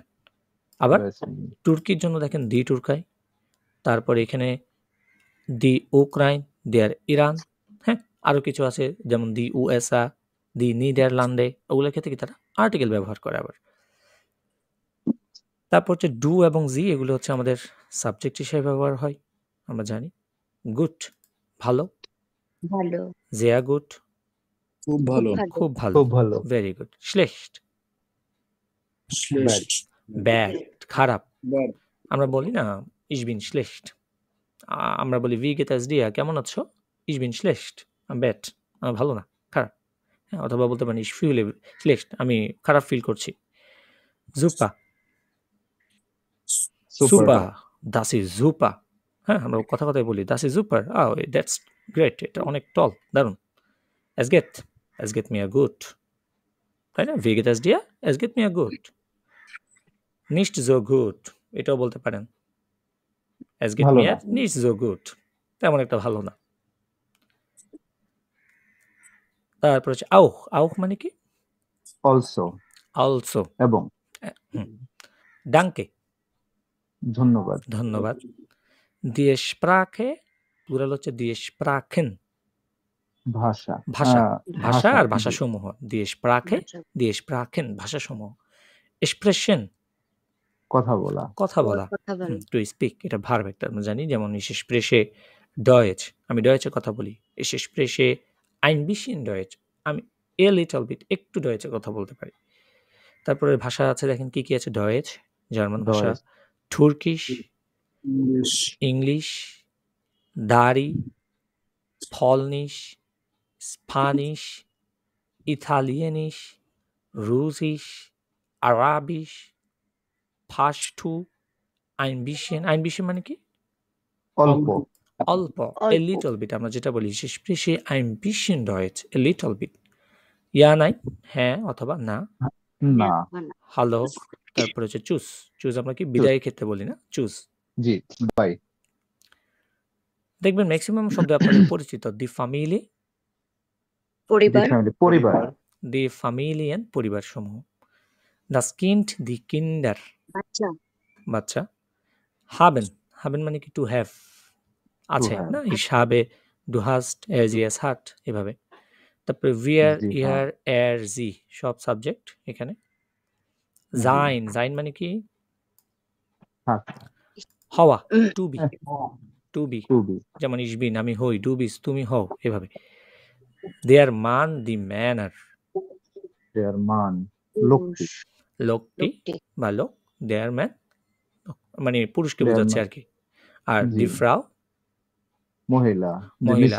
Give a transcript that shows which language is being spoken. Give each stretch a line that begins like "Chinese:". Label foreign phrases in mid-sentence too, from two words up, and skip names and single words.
Bangla: আবার তুর্কির জন্য দেখেন
German: die Türkei,
Bangla: তারপরে এখানে
German: die Ukraine, der Iran,
Bangla: হ্যাঁ, আরও কিছু আছে যেমন
German: die USA, die Niederlande,
Bangla: ওগুলোর ক্ষেত্রে কি তারা আর্টিকেল ব্যবহার করে আবার। তারপর হচ্ছে ডু এবং জি, এগুলো হচ্ছে আমাদের সাবজেক্ট হিসেবে ব্যবহার হয়, আমরা জানি। গুড, ভালো, ভালো,
German: sehr gut,
Bangla: খুব ভালো, খুব ভালো, খুব ভালো,
English: very good. schlecht,
Bangla: শ্লেষ্ঠ, ব্যাড, খারাপ। bad, আমরা বলি না
German: ich bin schlecht,
Bangla: আমরা বলি
German: wie geht es dir,
Bangla: কেমন আছো,
German: ich bin schlecht,
Bangla: ব্যাড, ভালো না, খারাপ। হ্যাঁ, অথবা বলতে পারি
German: ich fühle schlecht,
Bangla: আমি খারাপ ফিল করছি।
German: super, super, das ist super,
Bangla: হ্যাঁ, আমরা কথা কথায় বলি
German: das ist super,
English: that's great,
Bangla: এটা অনেক টল, দারুণ।
German: es geht mir gut,
Bangla: তাই না,
German: wie geht es dir, es geht mir gut, nicht so gut,
Bangla: এটাও বলতে পারেন,
German: es geht
Bangla: ভালো mir না।
German: nicht so gut,
Bangla: তেমন একটা ভালো না। তারপর হচ্ছে auch মানে কি, অলসো, also, এবং, danke, ধন্যবাদ, ধন্যবাদ।
German: die Sprache,
Bangla: প্লুরাল হচ্ছে
German: die Sprachen,
Bangla: ভাষা, ভাষা, ভাষা আর জি। ভাষাসমূহ,
German: die Sprache, die Sprachen, ভাষাসমূহ।
Bangla: sprechen, কথা বলা, কথা বলা, কথা বলা,
English: to speak,
Bangla: এটা ভার্ব একটা আমরা জানি, যেমন
German: ich spreche Deutsch,
Bangla: আমি ডয়েচে কথা বলি।
German: ich spreche ein bisschen Deutsch,
English: আমি a little bit,
Bangla: একটু ডয়েচে কথা বলতে পারি। তারপরে ভাষা আছে দেখেন কি কি আছে, ডয়েচ জার্মান ভাষা, Deutsch, তুর্কিশ, ইংলিশ, ইংলিশ, দারি, পলনিশ, স্প্যানিশ, ইতালিয়ানিশ, রুসিশ, আরাবিশ, পাশতু,
German: ein bisschen
Bangla: মানে কি, অল্প, অল্প, অল্প।
English: a little bit,
Bangla: আমরা যেটা বলি
German: ich spreche ein bisschen Deutsch,
English: a little bit।
German: ja nein,
Bangla: হ্যাঁ অথবা না। না, হ্যালো, তারপরে হচ্ছে চুজ, চুজ আমরা কি বিদায়ের ক্ষেত্রে বলি না, চুজ। জি, বাই, দেখবেন ম্যাক্সিমাম শব্দ আপনাদের পরিচিত,
German: die Familie,
Bangla: পরিবার, পরিবার,
German: die Familien,
Bangla: পরিবার সমূহ।
German: das Kind, die Kinder,
Bangla: বাচ্চা, বাচ্চা। হাবেন, হাবেন মানে কি
English: to have,
Bangla: আছে have, না,
German: ich habe, du hast, er sie es hat,
Bangla: এভাবে। তারপরে wir, জি,
German: ihr, er, sie,
Bangla: সব সাবজেক্ট এখানে।
German: sein, sein
Bangla: মানে কি থাক, হওয়া,
English: to be, to be,
Bangla: খুবই, যেমন
German: ich bin,
Bangla: আমি হই,
German: du bist,
Bangla: তুমি হও, এভাবে।
German: der Mann, die Männer, der Mann, লোকটি,
Bangla: লোকটি লোকটি, বা লোক,
German: der Mann
Bangla: মানে পুরুষকে Der বোঝাচ্ছে man, আর কি। আর জি।
German: die Frau,
Bangla: মহিলা, মহিলা,